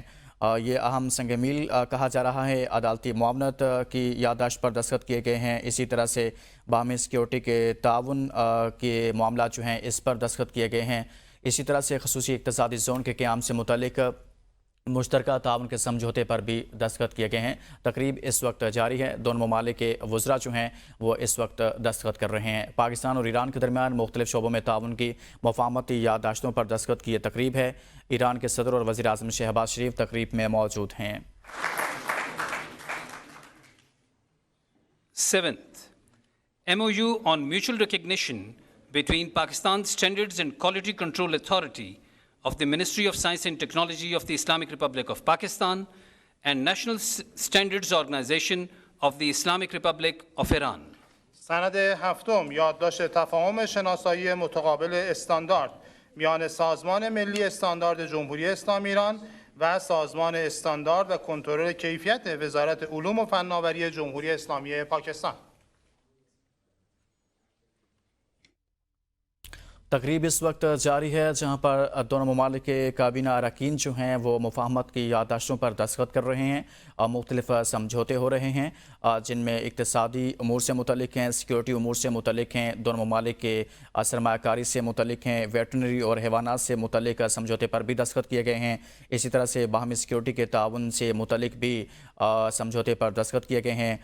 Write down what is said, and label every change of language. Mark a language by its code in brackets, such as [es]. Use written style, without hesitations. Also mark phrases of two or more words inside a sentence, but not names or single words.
[ur] یہ اہم سنگ میل کہا جا رہا ہے۔ عدالتی معاونت کی یادداشت پر دستخط کیے گئے ہیں، اسی طرح سے باہمی سیکیورٹی کے تعاون کے معاملات جو ہیں اس پر دستخط کیے گئے ہیں، اسی طرح سے خصوصی اقتصادی زون کے قیام سے متعلق مشترکہ تعاون کے سمجھوتے پر بھی دستخط کیے گئے ہیں۔ تقریب اس وقت جاری ہے۔ دونوں ممالک کے وزراء جو ہیں وہ اس وقت دستخط کر رہے ہیں۔ پاکستان اور ایران کے درمیان مختلف شعبوں میں تعاون کی مفاہمتی یادداشتوں پر دستخط کی یہ تقریب ہے۔ ایران کے صدر اور وزیر اعظم شہباز شریف تقریب میں موجود ہیں۔ [en] Seventh, MOU on mutual recognition between Pakistan Standards and Quality Control Authority of the Ministry of Science and Technology of the Islamic Republic of Pakistan and National Standards Organization of the Islamic Republic of Iran. [fa] سند هفتم یادداشت تفاهم شناسایی متقابل استاندارد میان سازمان ملی استاندارد جمهوری اسلامی ایران و سازمان استاندارد و کنترل کیفیت وزارت علوم و فناوری جمهوری اسلامی پاکستان. [ur] تقریب اس وقت جاری ہے جہاں پر دونوں ممالک کے کابینہ اراکین جو ہیں وہ مفاہمت کی یادداشتوں پر دستخط کر رہے ہیں، مختلف سمجھوتے ہو رہے ہیں جن میں اقتصادی امور سے متعلق ہیں، سیکیورٹی امور سے متعلق ہیں، دونوں ممالک کے سرمایہ کاری سے متعلق ہیں، ویٹرنری اور حیوانات سے متعلق سمجھوتے پر بھی دستخط کیے گئے ہیں، اسی طرح سے باہمی سیکیورٹی کے تعاون سے متعلق بھی سمجھوتے پر دستخط کیے گئے ہیں۔